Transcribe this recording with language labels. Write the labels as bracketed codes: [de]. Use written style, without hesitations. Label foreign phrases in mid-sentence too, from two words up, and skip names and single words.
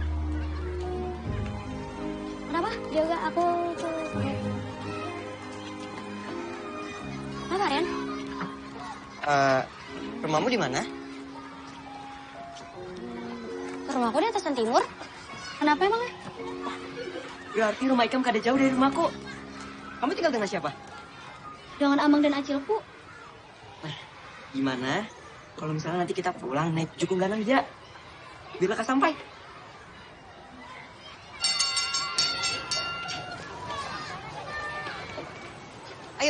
[id] Kenapa? Juga aku tuh. Apa, Ren? Rumahmu di mana? Rumahku di atasan timur. Kenapa emangnya? [bjn] Berarti rumah Ikam kada jauh dari rumahku. [id] Kamu tinggal dengan siapa? Dengan Amang dan Acilku. Gimana? Kalau misalnya nanti kita pulang naik Jukung Ganang aja. Biar lekas sampai. Ayo.